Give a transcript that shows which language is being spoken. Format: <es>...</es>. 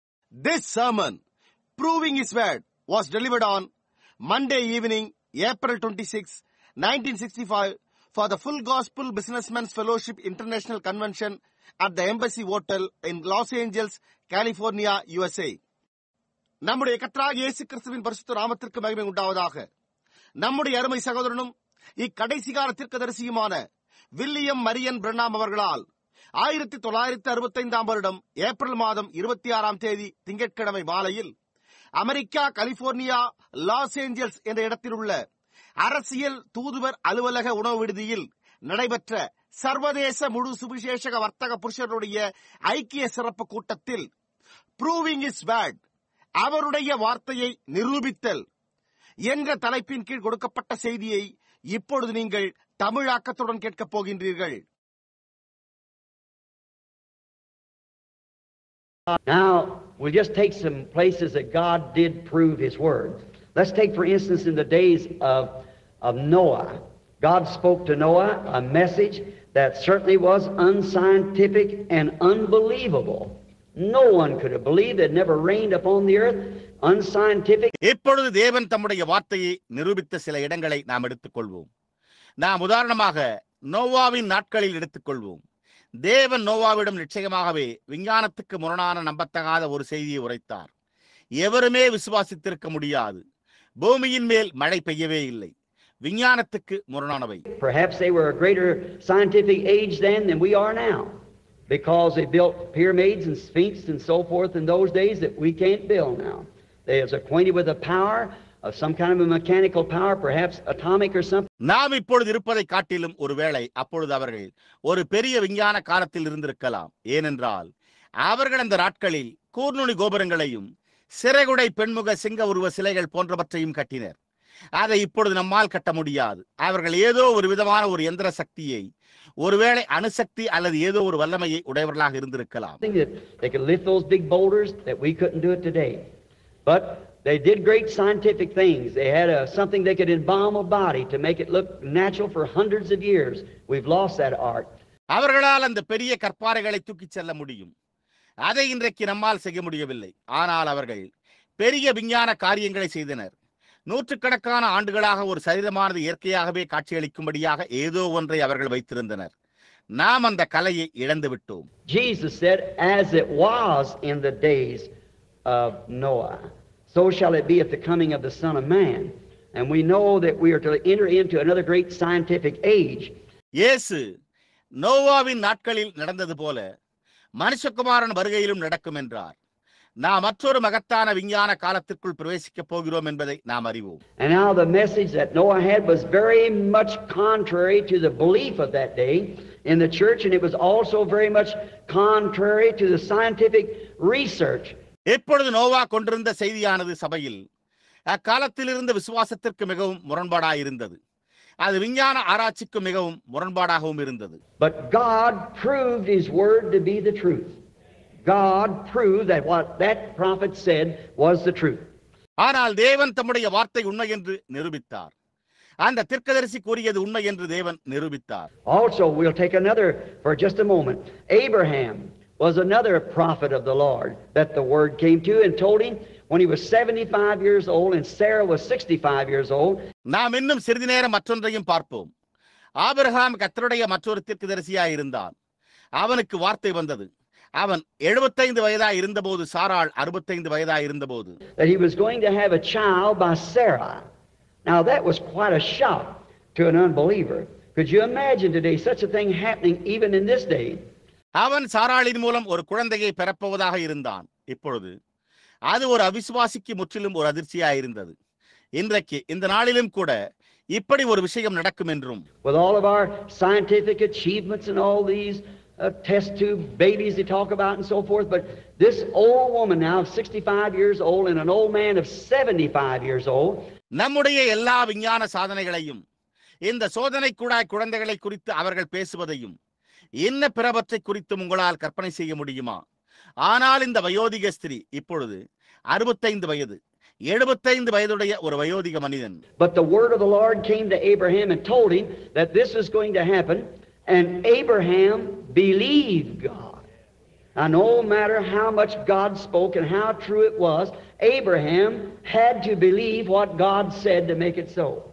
<en>This sermon, Proving His Word, was delivered on Monday evening, April 26, 1965, for the Full Gospel Businessmen's Fellowship International Convention at the Embassy Hotel in Los Angeles, California, USA.</en> <ta>நம்முடைய கர்த்தராகிய இயேசு கிறிஸ்துவின் பரிசுத்த நாமத்திற்கு மகிமை உண்டாவதாக. நம்முடைய அருமை சகோதரனும் இக்கடைசி கால தீர்க்கதரிசியுமான வில்லியம் மரியன் பிரென்னாம் அவர்களால் 1965 வருடம் ஏப்ரல் மாதம் 26 தேதி திங்கட்கிழமை மாலையில் அமெரிக்கா கலிபோர்னியா லாஸ் ஏஞ்சல்ஸ் என்ற இடத்தில் உள்ள அரசியல் தூதுவர் அலுவலக உணவு விடுதியில் நடைபெற்ற சர்வதேச முழு சுவிசேஷக வர்த்தக புருஷருடைய ஐக்கிய சிறப்பு கூட்டத்தில் ப்ரூவிங் இஸ் வேர்ட், அவருடைய வார்த்தையை நிரூபித்தல் என்ற தலைப்பின் கீழ் கொடுக்கப்பட்ட செய்தியை இப்பொழுது நீங்கள் தமிழாக்கத்துடன் கேட்கப் போகின்றீர்கள்.</ta> <en>Now, we'll just take some places that God did prove His Word. Let's take, for instance, in the days of Noah. God spoke to Noah a message that certainly was unscientific and unbelievable. No one could have believed it never rained upon the earth. Unscientific.</en> <ta>இப்பொழுது தேவன் தம்முடைய வார்த்தையை நிரூபித்த சில இடங்களை நாம் எடுத்துக்கொள்வோம். நாம் உதாரணமாக நோவாவின் நாட்களில் எடுத்துக்கொள்வோம். தேவன் நோவாவிடம் நிச்சயமாகவே விஞ்ஞானத்துக்கு முரணான நம்பத்தகாத ஒரு செய்தியை உரைத்தார். எவருமே விசுவாசித்திருக்க முடியாது. பூமியின் மேல் மழை பெய்யவே இல்லை. விஞ்ஞானத்துக்கு முரணானவை.</ta> <en>Perhaps they were a greater scientific age then than we are now, because they built pyramids and sphinx and so forth in those days that we can't build now. They was acquainted with the power of some kind of a mechanical power, perhaps atomic or something.</en> <ta>நாம் இப்பொழுது இருப்பதை காட்டிலும் ஒருவேளை அப்பொழுது அவர்கள் ஒரு பெரிய விஞ்ஞான காலத்தில் இருந்திருக்கலாம். ஏனென்றால் அவர்கள் அந்த நாட்களில் கூர்நுனி கோபுரங்களையும் சிறகுடை பெண்முக சிங்க உருவ சிலைகள் போன்றவற்றையும் கட்டினர். அதை இப்பொழுது நம்மால் கட்ட முடியாது. அவர்கள் ஏதோ ஒரு விதமான ஒரு எந்திர சக்தியை, ஒருவேளை அணுசக்தி அல்லது ஏதோ ஒரு வல்லமையை உடையவர்களாக இருந்திருக்கலாம்.</ta> <en>They could lift those big boulders that we couldn't do it today. But they did great scientific things. They had something they could embalm a body to make it look natural for hundreds of years. We've lost that art.</en> <ta>அவர்களால் அந்த பெரிய கற்பாறைகளை தூக்கிச் செல்ல முடியும். அதை இன்றைக்கு நம்மால் செய்ய முடியவில்லை. ஆனால் அவர்கள் பெரிய விஞ்ஞான காரியங்களை செய்தனர். நூற்றுக்கணக்கான ஆண்டுகளாக ஒரு சரீரமானது இயற்கையாகவே காட்சியளிக்கும்படியாக ஏதோ ஒன்றை அவர்கள் வைத்திருந்தனர். நாம் அந்த கலையை இழந்து விட்டோம்.</ta> <en>Jesus said, as it was in the days of Noah, so shall it be at the coming of the Son of Man. And we know that we are to enter into another great scientific age.</en> <ta>இயேசு நோவாவின் நாட்களில் நடந்தது போல மனுஷகுமாரன் வருகையிலும் நடக்கும் என்றார். நாம் மற்றொரு மகத்தான விஞ்ஞான காலத்திற்குள் பிரவேசிக்கப் போகிறோம் என்பதை நாம் அறிவோம்.</ta> <en>And now the message that Noah had was very much contrary to the belief of that day in the church, and it was also very much contrary to the scientific research.</en> <ta>எப்பொழுது நோவா கொண்டிருந்த செய்தியானது சபையில் அக்காலத்தில் இருந்த விசுவாசத்திற்கு மிகவும் முரண்பாடாயிருந்தது. அது விஞ்ஞான ஆராய்ச்சிக்கு மிகவும் முரண்பாடாகவும் இருந்தது.</ta> <en>But God proved His word to be the truth. God proved that what that prophet said was the truth.</en> <ta>ஆனால் தேவன் தம்முடைய வார்த்தை உண்மை என்று நிரூபித்தார். அந்த தீர்க்கதரிசி கூறியது உண்மை என்று தேவன் நிரூபித்தார்.</ta> <en>Also, we'll take another for just a moment. Abraham was another prophet of the Lord that the word came to and told him when he was 75 years old and Sarah was 65 years old.</en> <ta>நாம் இன்னும் சிறிது நேரம் மற்றொன்றையும் பார்ப்போம். Abraham கர்த்தருடைய மற்றொரு தீர்க்கதரிசியாய் இருந்தான். அவனுக்கு வார்த்தை வந்தது. அவன் 75 வயதாய் இருந்தபோது, சாராள் 65 வயதாய் இருந்தபோது,</ta> <en>that he was going to have a child by Sarah. Now that was quite a shock to an unbeliever. Could you imagine today such a thing happening even in this day?</en> <ta>அவன் சாராளின் மூலம் ஒரு குழந்தையை பெறப்போவதாக இருந்தான். இப்பொழுது அது ஒரு அவிசுவாசிக்கு முற்றிலும் ஒரு அதிர்ச்சியாய் இருந்தது. இன்றைக்கு இந்த நாளிலும் கூட இப்படி ஒரு விஷயம் நடக்கும் என்றும்,</ta> <en>with all of our scientific achievements and all these test tube babies they talk about and so forth, but this old woman now 65 years old and an old man of 75 years old,</en> <ta>நம்முடைய எல்லா விஞ்ஞான சாதனைகளையும் இந்த சோதனை கூடாய் குழந்தைகளை குறித்து அவர்கள் பேசுவதையும் என்ன பிறவற்றை குறித்து உங்களால் கற்பனை செய்ய முடியுமா? ஆனால் இந்த வயோதிக ஸ்திரீ இப்பொழுது 65 வயது, 75 வயதுடைய ஒரு வயோதிக மனிதன்.</ta> <en>But the word of the Lord came to Abraham and told him that this is going to happen, and Abraham believed God. Now, no matter how much God spoke and how true it was, Abraham had to believe what God said to make it so.</en>